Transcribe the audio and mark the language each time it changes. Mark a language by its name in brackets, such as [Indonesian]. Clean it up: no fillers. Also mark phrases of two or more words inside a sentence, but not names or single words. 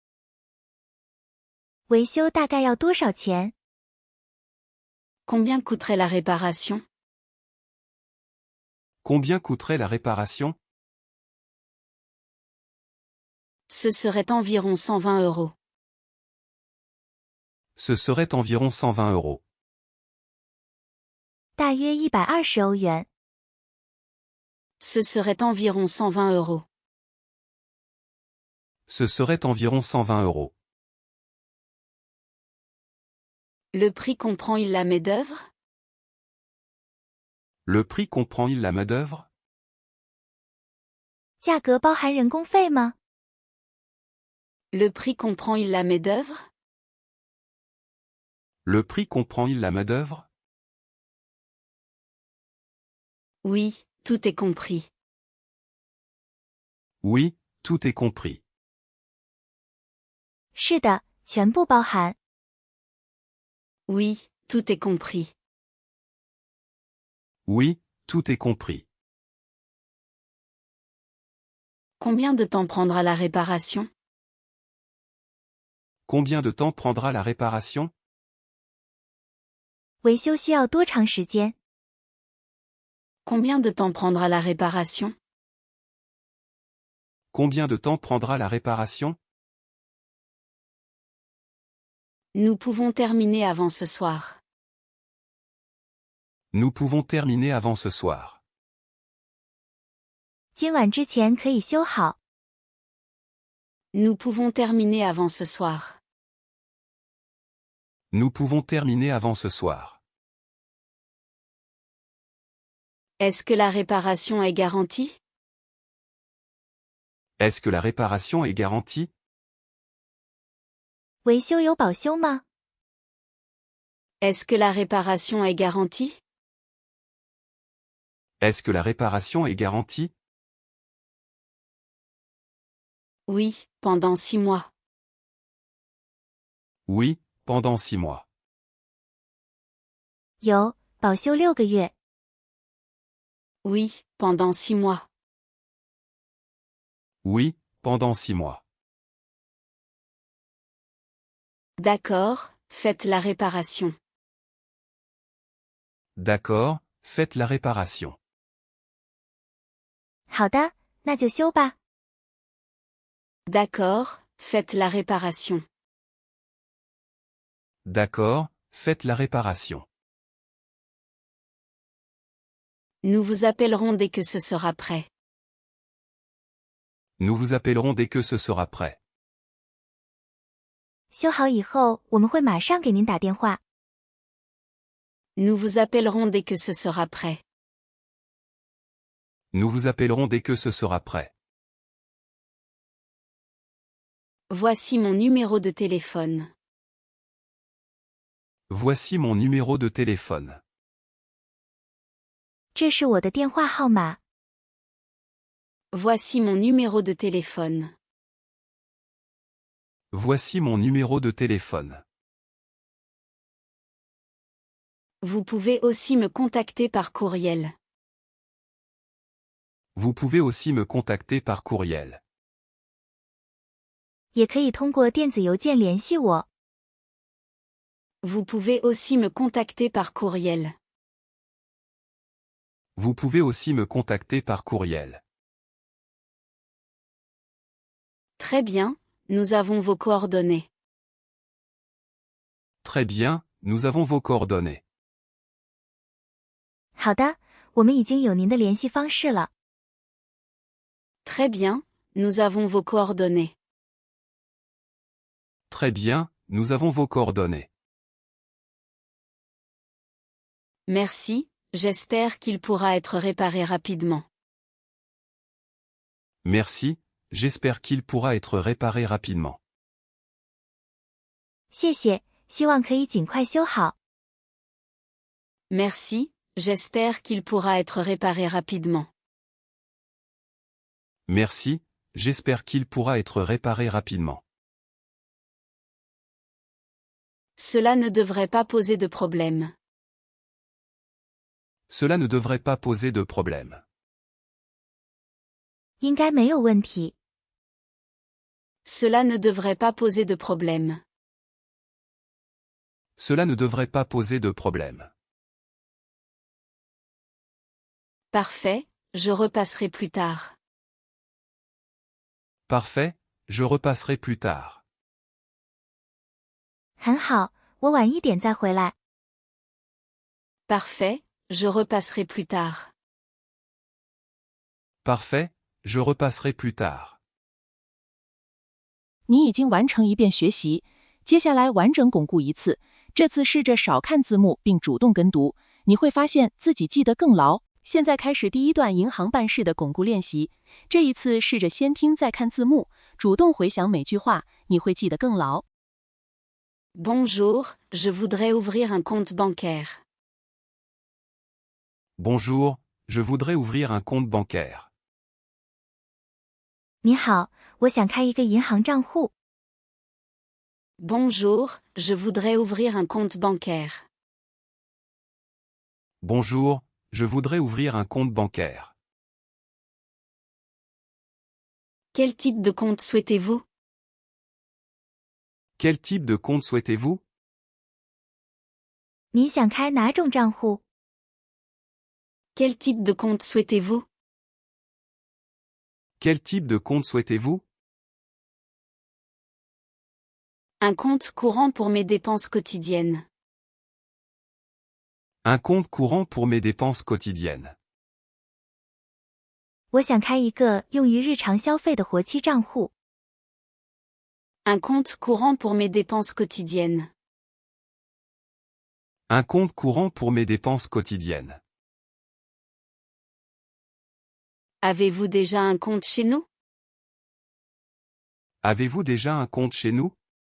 [Chinese] 维修大概要多少钱？ [French] Combien coûterait la réparation? Combien coûterait la réparation? Ce serait environ 120 €. Ce serait environ 120 €. [Chinese] 大约120欧元。 [French] Ce serait environ 120 €. Ce serait environ 120 €. Le prix comprend-il la main-d'œuvre? Le prix comprend-il la main-d'œuvre? [Chinese] 价格包含人工费吗？ [French] Le prix comprend-il la main-d'œuvre? Le prix comprend-il la main-d'œuvre? Oui, tout est compris. Oui, tout est compris. [Chinese] 是的，全部包含。 [French] Oui, tout est compris. Oui, tout est compris. Combien de temps prendra la réparation? Combien de temps prendra la réparation? [Chinese] 维修需要多长时间？ [French] Combien de temps prendra la réparation? Combien de temps prendra la réparation? Nous pouvons terminer avant ce soir. Nous pouvons terminer avant ce soir. [Chinese] 今晚之前可以修好。 [French] Nous pouvons terminer avant ce soir. Nous pouvons terminer avant ce soir. Est-ce que la réparation est garantie? Est-ce que la réparation est garantie? [Chinese] 维修有保修吗？ [French] Est-ce que la réparation est garantie? Est-ce que la réparation est garantie? Oui, pendant 6 mois. Oui, pendant 6 mois. [Chinese] 有，保修6个月。 [French] Oui, pendant 6 mois. Oui, pendant 6 mois. D'accord, faites la réparation. D'accord, faites la réparation. [Chinese] 好的，那就修吧。 [French] D'accord, faites la réparation. D'accord, faites la réparation. Nous vous appellerons dès que ce sera prêt. Nous vous appellerons dès que ce sera prêt. [Chinese] 修好以后，我们会马上给您打电话。 [French] Nous vous appellerons dès que ce sera prêt. Nous vous appellerons dès que ce sera prêt. Voici mon numéro de téléphone. Voici mon numéro de téléphone. [Chinese] 这是我的电话号码。 [French] Voici mon numéro de téléphone. Voici mon numéro de téléphone. Vous pouvez aussi me contacter par courriel. Vous pouvez aussi me contacter par courriel. [Chinese] 也可以通过电子邮件联系我。 [French] Vous pouvez aussi me contacter par courriel. Vous pouvez aussi me contacter par courriel. Très bien, nous avons vos coordonnées. Très bien, nous avons vos coordonnées. [Chinese] 好的，我们已经有您的联系方式了。 [French] Très bien, nous avons vos coordonnées. Très bien, nous avons vos coordonnées. Merci, j'espère qu'il pourra être réparé rapidement. Merci, j'espère qu'il pourra être réparé rapidement. [Chinese] 谢谢，希望可以尽快修好。 [French] Merci, j'espère qu'il pourra être réparé rapidement. Merci, j'espère qu'il pourra être réparé rapidement. Cela ne devrait pas poser de problème. Cela ne devrait pas poser de problème. [Chinese] 应该没有问题。 [French] Cela ne devrait pas poser de problème. Cela ne devrait pas poser de problème. Parfait, je repasserai plus tard. Parfait, je repasserai plus tard. [Chinese] 很好，我晚一点再回来。 [French] Parfait, je repasserai plus tard. Parfait, je repasserai plus tard. [Chinese] 你已经完成一遍学习，接下来完整巩固一次。这次试着少看字幕并主动跟读，你会发现自己记得更牢。现在开始第一段银行办事的巩固练习。这一次试着先听再看字幕，主动回想每句话，你会记得更牢。 [French] Bonjour, je voudrais ouvrir un compte bancaire. Bonjour, je voudrais ouvrir un compte bancaire. [Chinese] 你好，我想开一个银行账户。 [French] Bonjour, je voudrais ouvrir un compte bancaire. Bonjour, je voudrais ouvrir un compte bancaire. Quel type de compte souhaitez-vous? Quel type de compte souhaitez-vous? [Chinese] 你想开哪种账户？ [French] Quel type de compte souhaitez-vous? Quel type de compte souhaitez-vous? Un compte courant pour mes dépenses quotidiennes. Un compte courant pour mes dépenses quotidiennes. [Chinese] 我想开一个用于日常消费的活期账户。 [French] Un compte courant pour mes dépenses quotidiennes. Un compte courant pour mes dépenses quotidiennes. Avez-vous déjà un compte chez nous? Avez-vous déjà un compte chez nous?